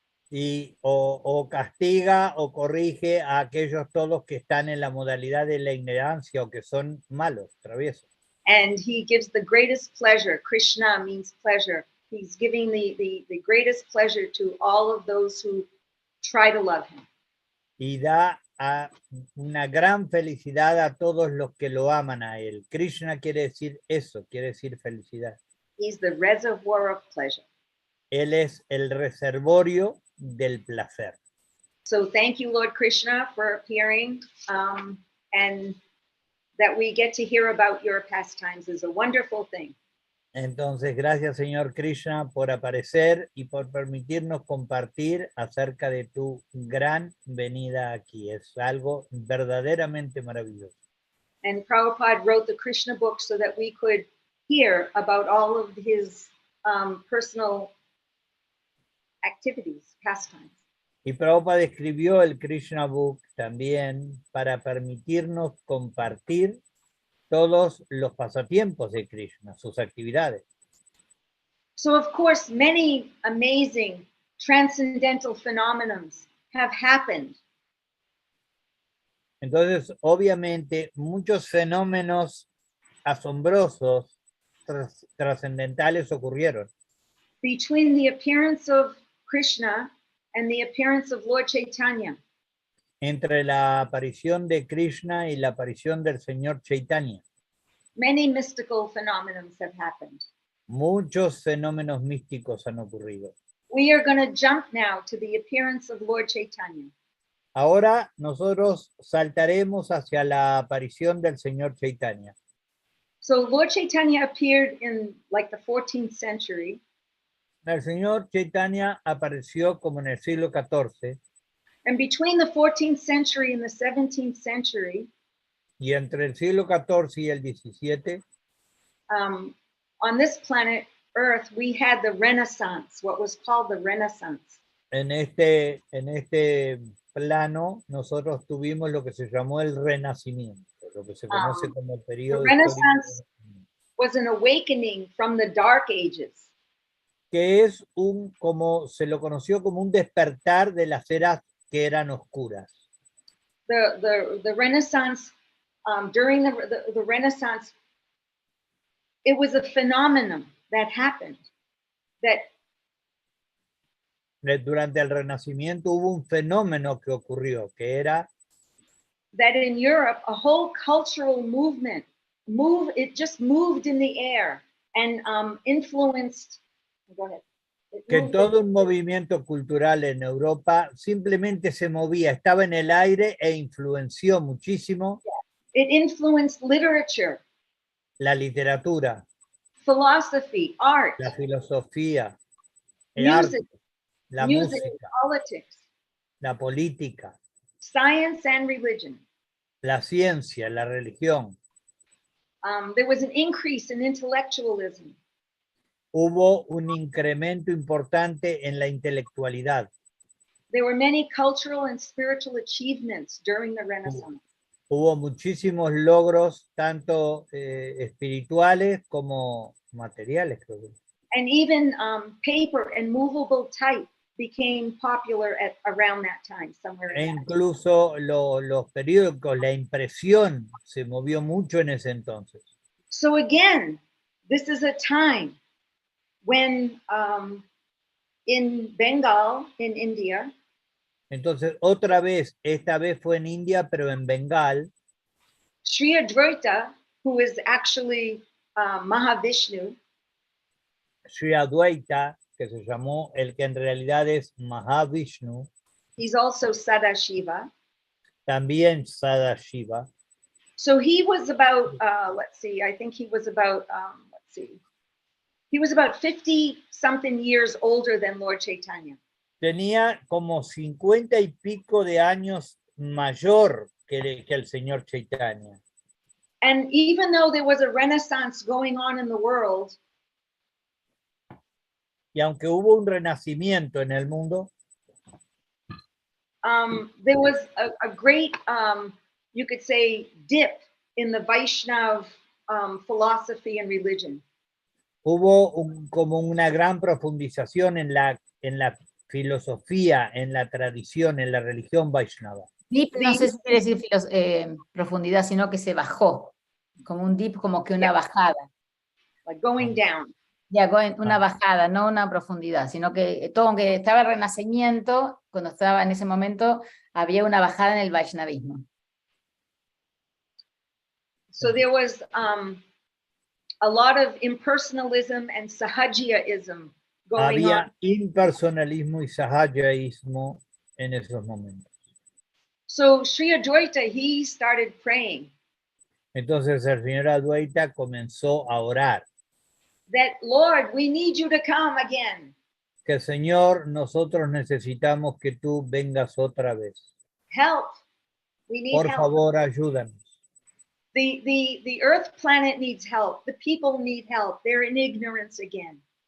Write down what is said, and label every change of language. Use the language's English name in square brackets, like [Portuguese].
[Spanish] Y o castiga o corrige a aquellos todos que están en la modalidad de la ignorancia o que son malos, traviesos. [English] And he gives the greatest pleasure. Krishna means pleasure. He's giving the greatest pleasure to all of those who try to love him. [Spanish] Y da una gran felicidad a todos los que lo aman a él. Krishna quiere decir eso, quiere decir felicidad. [English] He's the reservoir of pleasure. [Spanish] Él es el reservorio del placer. [English] So thank you, Lord Krishna, for appearing, and that we get to hear about your pastimes is a wonderful thing. [Spanish] Entonces, gracias, Señor Krishna, por aparecer y por permitirnos compartir acerca de tu gran venida aquí. Es algo verdaderamente maravilloso. [English] And Prabhupada wrote the Krishna book so that we could hear about all of his personal activities, pastimes. [Spanish] Y Prabhupada escribió el Krishna Book también para permitirnos compartir todos los pasatiempos de Krishna, sus actividades. [English] So of course, many amazing transcendental phenomena have happened. [Spanish] Entonces, obviamente, muchos fenómenos asombrosos, trascendentales ocurrieron. [English] Between the appearance of Krishna and the appearance of Lord Chaitanya. [Spanish] Entre la aparición de Krishna y la aparición del Señor Chaitanya. [English] Many mystical phenomena have happened. [Spanish] Muchos fenómenos místicos han ocurrido. [English] We are going to jump now to the appearance of Lord Chaitanya. [Spanish] Ahora nosotros saltaremos hacia la aparición del Señor Chaitanya. [English] So Lord Chaitanya appeared in like the 14th century. [Spanish] El Señor Chaitanya apareció como en el siglo XIV. [English] And between the 14th century and the 17th century, [Spanish] y entre el siglo XIV y el XVII, [English] on this planet Earth, we had the Renaissance, what was called the Renaissance. [Spanish] En este plano, nosotros tuvimos lo que se llamó el Renacimiento, lo que se conoce como el periodo [English] The Renaissance was an awakening from the Dark Ages. [Spanish] Que es como se lo conoció como un despertar de las eras que eran oscuras. [English] The Renaissance, during the Renaissance, it was a phenomenon that happened. [Spanish] Durante el Renacimiento hubo un fenómeno que ocurrió, que era [English] that in Europe, a whole cultural movement it just moved in the air and influenced. Go ahead. [Spanish] Que todo un movimiento cultural en Europa simplemente se movía, estaba en el aire e influenció muchísimo. [English] It influenced literature, [Spanish] la literatura, [English] philosophy, art, [Spanish] la filosofía, el [English] music, [Spanish] arte, la música, [English] politics, [Spanish] la política, [English] science and religion. [Spanish] La ciencia, la religión. [English] There was an increase in intellectualism. [Spanish] Hubo un incremento importante en la intelectualidad. [English] There were many cultural and spiritual achievements during the Renaissance. [Spanish] Hubo muchísimos logros, tanto espirituales como materiales, creo que. [English] And even paper and movable type became popular around that time, somewhere. [Spanish] E incluso los periódicos, la impresión se movió mucho en ese entonces. [English] So again, this is a time when in Bengal, in India, [Spanish] entonces otra vez, esta vez fue en India, pero en Bengal, [English] Sri Advaita, who is actually Mahavishnu. [Spanish] Sri Adwaita, que se llamó el que en realidad es Mahavishnu, [English] He's also Sadashiva. [Spanish] también Sadashiva. [English] So he was about, let's see, I think he was about, he was about 50 something years older than Lord Chaitanya. [Spanish] Tenía como 50 y pico de años mayor que el señor Chaitanya. [English] And even though there was a renaissance going on in the world, [Spanish] Y aunque hubo un renacimiento en el mundo, [English] there was a great, you could say, dip in the Vaishnav philosophy and religion. [Spanish] hubo como una gran profundización en la filosofía, en la tradición, en la religión Vaishnava. Deep, no sé si quiere decir profundidad, sino que se bajó, como un deep, como que una bajada. [English] Like going down. [Spanish] Ya, una bajada, no una profundidad, sino que todo, aunque estaba el renacimiento, cuando estaba en ese momento, había una bajada en el Vaishnavismo. [English] So there was a lot of impersonalism and sahajiaism going [Spanish] Había [English] on. [Spanish] impersonalismo y sahajaísmo en esos momentos. [English] So Sri Adwaita, he started praying [Spanish] Entonces el señor Adwaita comenzó a orar. [English] that, Lord, we need you to come again. [Spanish] Que Señor, nosotros necesitamos que tú vengas otra vez. [English] Help. We need [Spanish] Por [English] help. [Spanish] favor, ayúdanos. [English] The Earth planet needs help. The people need help. They're in ignorance again.